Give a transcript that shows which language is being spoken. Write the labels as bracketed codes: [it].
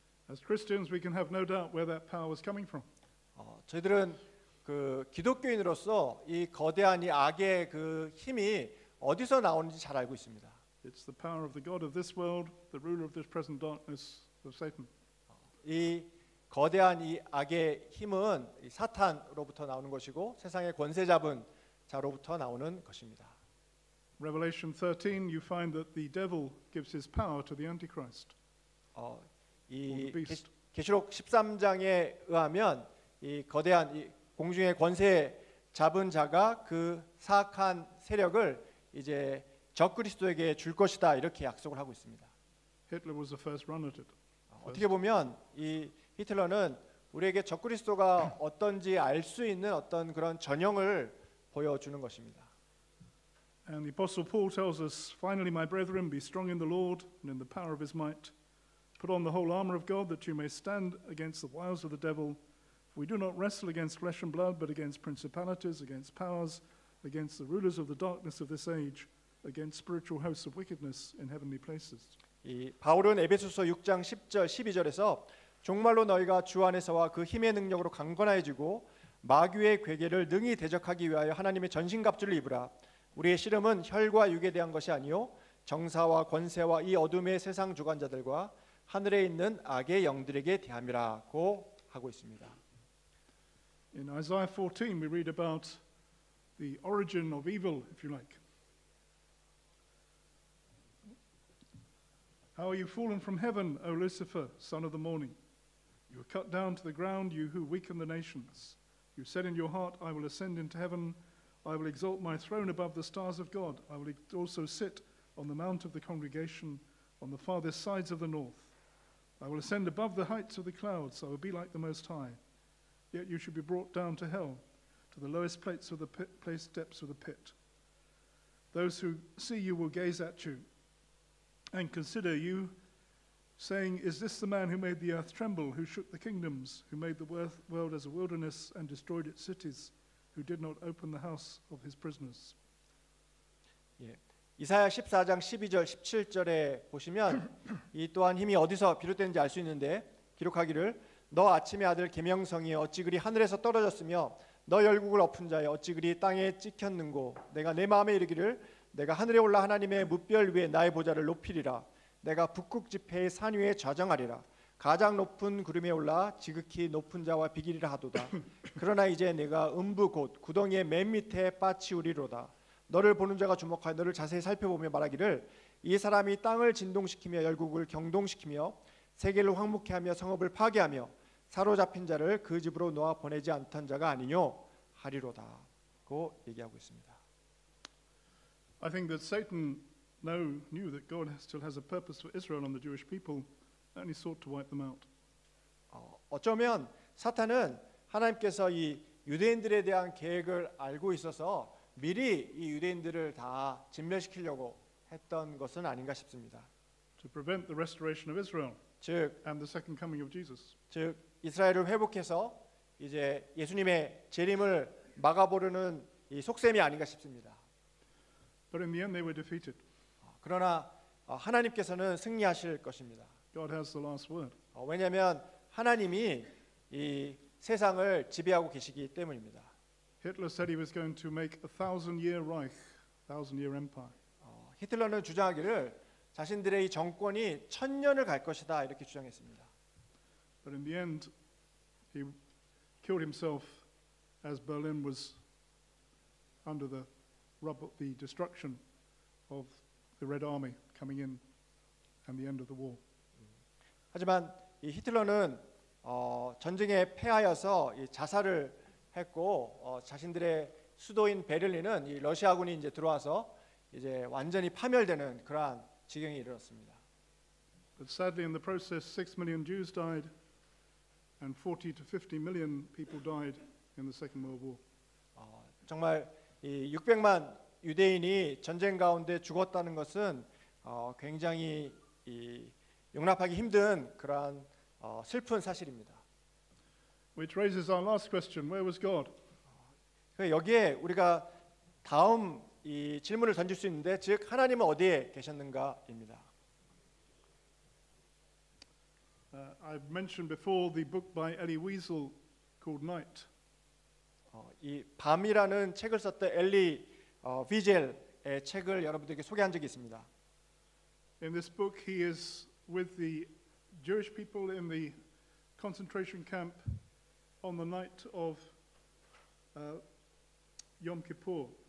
[en] As Christians, we can have no doubt where that power was coming from. [ko] 저희들은 그 기독교인으로서 이 거대한 이 악의 그 힘이 어디서 나오는지 잘 알고 있습니다. [en] It's the power of the god of this world, the ruler of this present darkness, of Satan. [ko] 이 거대한 이 악의 힘은 이 사탄으로부터 나오는 것이고 세상의 권세 잡은 자로부터 나오는 것입니다. [en] Revelation 13, you find that the devil gives his power to the Antichrist. [ko] 이 계시록 13장에 의하면 이 거대한 이 공중의 권세 잡은 자가 그 사악한 세력을 이제 적그리스도에게 줄 것이다 이렇게 약속을 하고 있습니다. [en] Hitler was the first runner at it. [ko] 어떻게 보면 이 히틀러는 우리에게 적그리스도가 어떤지 알 수 있는 어떤 그런 전형을 보여주는 것입니다. [en] And the Apostle Paul tells us, finally, my brethren, be strong in the Lord and in the power of his might. Put on the whole armor of God that you may stand against the wiles of the devil. We do not wrestle against flesh and blood, but against principalities, against powers, against the rulers of the darkness of this age, against spiritual hosts of wickedness in heavenly places. [ko] 이 바울은 에베소서 6장 10절 12절에서 정말로 너희가 주 안에서와 그 힘의 능력으로 강건해지고 마귀의 괴계를 능히 대적하기 위하여 하나님의 전신갑주를 입으라. 우리의 씨름은 혈과 육에 대한 것이 아니요 정사와 권세와 이 어둠의 세상 주관자들과 하늘에 있는 악의 영들에게 대함이라고 하고 있습니다. [en] In Isaiah 14 we read about the origin of evil, if you like. How are you fallen from heaven, O Lucifer, son of the morning? You are cut down to the ground, you who weaken the nations. You said in your heart, I will ascend into heaven. I will exalt my throne above the stars of God. I will also sit on the mount of the congregation on the farthest sides of the north. I will ascend above the heights of the clouds. I will be like the Most High. Yet you should be brought down to hell, to the lowest places of the depths of the pit. Those who see you will gaze at you and consider you, saying, is this the man who made the earth tremble, who shook the kingdoms, who made the world as a wilderness and destroyed its cities, who did not open the house of his prisoners? 예. [ko] 이사야 14장 12절 17절에 보시면 이 또한 힘이 어디서 비롯되는지 알 수 있는데 기록하기를 너 아침의 아들 계명성이 어찌 그리 하늘에서 떨어졌으며 너 열국을 엎은 자여 어찌 그리 땅에 찍혔는고 내가 내 마음에 이르기를 내가 하늘에 올라 하나님의 뭇별 위에 나의 보좌를 높이리라 내가 북극 지폐의 산 위에 좌정하리라 가장 높은 구름에 올라 지극히 높은 자와 비기리라 하도다 그러나 이제 내가 음부 곧 구덩이의 맨 밑에 빠치우리로다 너를 보는 자가 주목하여 너를 자세히 살펴보며 말하기를 이 사람이 땅을 진동시키며 열국을 경동시키며 세계를 황무케 하며 성읍을 파괴하며 사로잡힌 자를 그 집으로 놓아 보내지 않던 자가 아니뇨 하리로다고 얘기하고 있습니다. [en] I think that Satan knew that God still has a purpose for Israel and the Jewish people, and he sought to wipe them out. [ko] 어쩌면 사탄은 하나님께서 이 유대인들에 대한 계획을 알고 있어서 미리 이 유대인들을 다 진멸시키려고 했던 것은 아닌가 싶습니다. [en] To prevent the restoration of Israel [ko] 즉 [en] and the second coming of Jesus. [ko] 즉 이스라엘을 회복해서 이제 예수님의 재림을 막아보려는 이 속셈이 아닌가 싶습니다. [en] But in the end they were defeated. [ko] 그러나 하나님께서는 승리하실 것입니다. [en] God has the last word. [ko] 왜냐하면 하나님이 이 세상을 지배하고 계시기 때문입니다. [en] Hitler said he was going to make a 1,000-year Reich, 1,000-year empire. [ko] 히틀러는 주장하기를 자신들의 이 정권이 1000년을 갈 것이다 이렇게 주장했습니다. [en] But in the end, he killed himself as Berlin was under the destruction of the Red Army coming in and the end of the war. [ko] 하지만 이 히틀러는 전쟁에 패하여서 이 자살을 했고 자신들의 수도인 베를린은 이 러시아군이 이제 들어와서 이제 완전히 파멸되는 그러한 지경에 이르렀습니다. [en] But sadly, in the process, 6 million Jews died, and 40 to 50 million people died in the Second World War. [ko] 정말 이 600만 유대인이 전쟁 가운데 죽었다는 것은 굉장히 용납하기 힘든 그러한 슬픈 사실입니다. [en] Which raises our last question: Where was God? [ko] 여기에 우리가 다음 이 질문을 던질 수 있는데, 즉 하나님은 어디에 계셨는가입니다. [en] I've mentioned before the book by Elie Wiesel called Night. [ko] 이 밤이라는 책을 썼던 엘리 비젤의 책을 여러분들에게 소개한 적이 있습니다. [en] In this book, he is with the Jewish people in the concentration camp on the night of Yom Kippur.